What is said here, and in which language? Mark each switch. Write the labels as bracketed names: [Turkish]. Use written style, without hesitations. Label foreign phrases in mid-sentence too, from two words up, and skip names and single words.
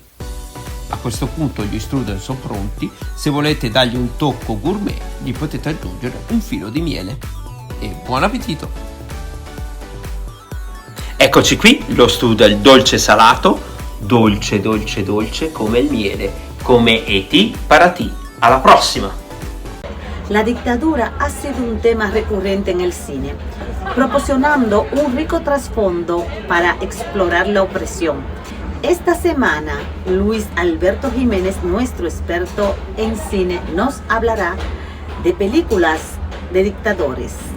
[Italian] A questo punto gli strudel sono pronti. Se volete dargli un tocco gourmet, gli potete aggiungere un filo di miele. E buon appetito! Eccoci qui, lo strudel dolce salato, dolce dolce dolce come il miele, come ETI para ti. Alla prossima! [Spanish] La dictadura ha sido un tema recurrente en el cine, proporcionando un rico trasfondo para explorar la opresión. Esta semana, Luis Alberto Jiménez, nuestro experto en cine, nos hablará de películas de dictadores.